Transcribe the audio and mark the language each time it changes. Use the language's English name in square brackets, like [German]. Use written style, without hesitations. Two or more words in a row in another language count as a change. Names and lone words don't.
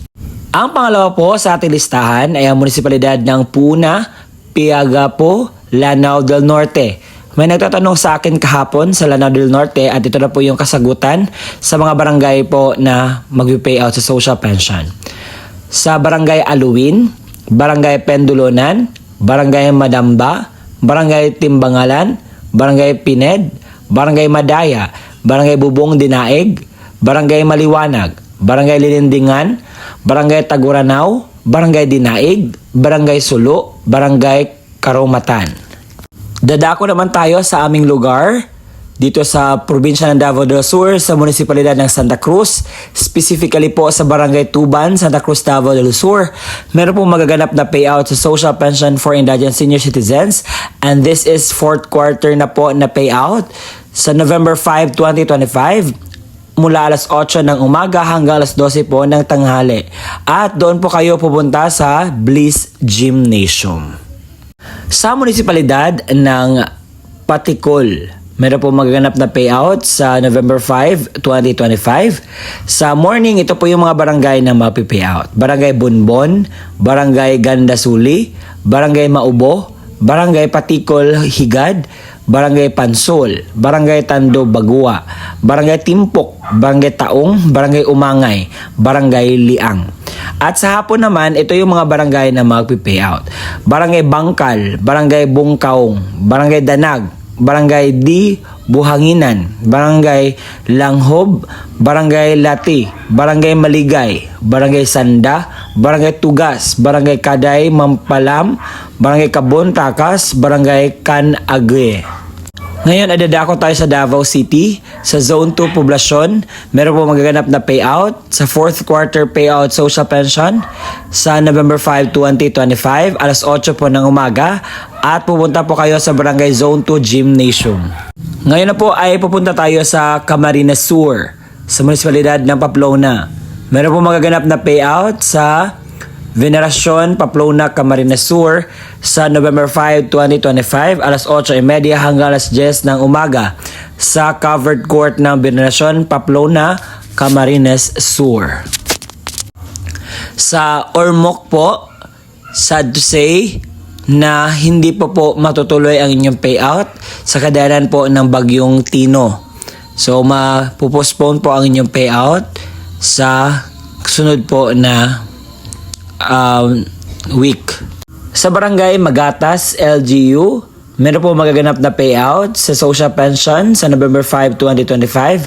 [Filipino] Ang pangalawa po sa ating listahan ay ang munisipalidad ng Puna, Piagapo, Lanao del Norte. May nagtatanong sa akin kahapon sa Lanao del Norte at ito na po yung kasagutan sa mga barangay po na mag-payout sa [English] social pension. [Filipino] Sa Barangay Aluwin, Barangay Pendulunan, Barangay Madamba, Barangay Timbangalan, Barangay Pined, Barangay Madaya, Barangay Bubong Dinaig, Barangay Maliwanag, Barangay Linindingan, Barangay Taguranao, Barangay Dinaig, Barangay Sulo, Barangay Karumatan. Dadako naman tayo sa aming lugar dito sa probinsya ng Davao del Sur sa munisipalidad ng Santa Cruz, specifically po sa Barangay Tuban, Santa Cruz, Davao del Sur. Meron pong magaganap na payout sa [English] social pension for indigent senior citizens and this is fourth quarter [Filipino] na po na payout sa November 5, 2025 mula alas 8 ng umaga hanggang alas 12 po ng tanghali. At doon po kayo pupunta sa Bliss Gymnasium. Sa munisipalidad ng Patikol, meron po magaganap na payout sa November 5, 2025. Sa morning, ito po yung mga barangay na mapipayout. Barangay Bunbon, Barangay Gandasuli, Barangay Maubo, Barangay Patikol Higad, Barangay Pansol, Barangay Tando Bagua, Barangay Timpok, Barangay Taong, Barangay Umangay, Barangay Liang. At sa hapon naman, ito yung mga barangay na magpipayout. Barangay Bangkal, Barangay Bungkaong, Barangay Danag, Barangay Di Buhanginan, Barangay Langhob, Barangay Lati, Barangay Maligay, Barangay Sanda, Barangay Tugas, Barangay Kaday Mampalam, Barangay Kabon Takas, Barangay Canagre. Ngayon, adadako tayo sa Davao City, sa Zone 2 Poblasyon. Meron po magaganap na payout sa [English] fourth quarter payout social pension [Filipino] sa November 5, 2025, alas 8 po ng umaga. At pupunta po kayo sa Barangay Zone 2 Gymnasium. Ngayon na po ay pupunta tayo sa Camarines Sur, sa munisipalidad ng Pamplona. Meron po magaganap na payout sa Veneracion, Pamplona, Camarines Sur sa November 5, 2025, alas 8:30 hanggang alas 10 ng umaga sa covered court ng Veneracion, Pamplona, Camarines Sur. Sa Ormoc po, [English] sad to say, [Filipino] na hindi pa po matutuloy ang inyong payout sa kadahilan po ng bagyong Tino. So, mapopostpone po ang inyong payout sa sunod po na week. Sa Barangay Magatas, LGU, meron po magaganap na payout sa [English] social pension [Filipino] sa November 5, 2025.